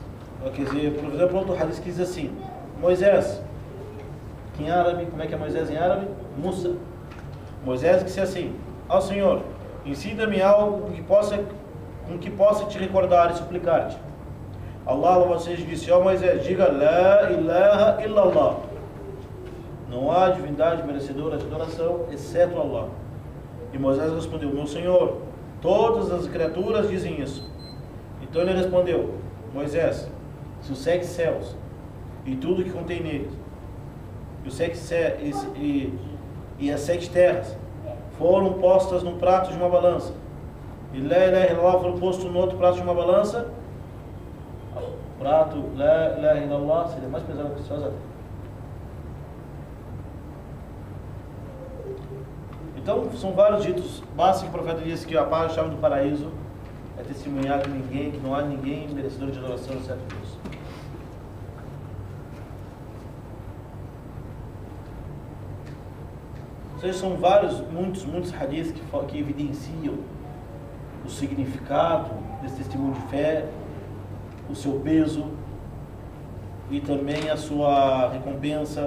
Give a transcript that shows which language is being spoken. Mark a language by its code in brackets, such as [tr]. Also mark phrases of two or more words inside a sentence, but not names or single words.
[pt] Quer dizer, por exemplo, outro hadith que diz assim: Moisés, que em árabe, como é que é Moisés em árabe? Musa. Moisés disse assim: ao Senhor, ensina-me algo com que possa te recordar e suplicar-te. Allah, você disse: ó Moisés, diga [ar] لا إله إلا الله. [pt] Não há divindade merecedora de adoração, exceto Allah. E Moisés respondeu: meu Senhor, todas as criaturas dizem isso. Então ele respondeu: Moisés, se os 7 céus e tudo que contém neles, e as 7 terras foram postas num prato de uma balança, e [ar] لا إله إلا الله [pt] foram posto no outro prato de uma balança, o prato [ar] لا إله إلا الله [pt] seria mais pesado que os céus até. Então, são vários ditos. Basta que o profeta disse que a chave do paraíso é testemunhar que não há ninguém merecedor de adoração exceto Deus. Ou seja, são muitos hadiths que evidenciam o significado desse testemunho de fé, o seu peso e também a sua recompensa.